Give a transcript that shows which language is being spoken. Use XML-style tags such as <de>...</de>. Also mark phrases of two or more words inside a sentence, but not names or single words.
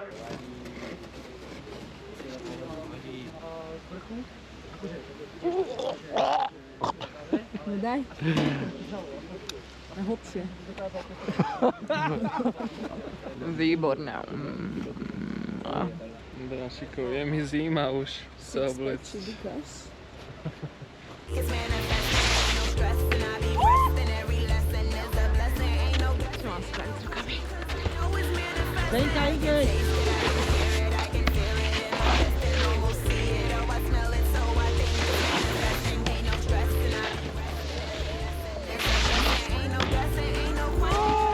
<sk>No daj. A hlbšie. Výborné. Brašikov, je mi zima už. Sa oblec.</sk> <en>It's manifesting, no stress, and I be resting. Every lesson is a blessing. Ain't no</en> <sk>Čo mám spraviť s rukami?</sk> <en>know it's manifesting. I can taste it, I can hear it, I can feel it in my chest and almost see it. Oh, I smell it, so I think it's manifesting. Ain't no stress, and I be resting. Ain't no guessing, ain't no question.</en>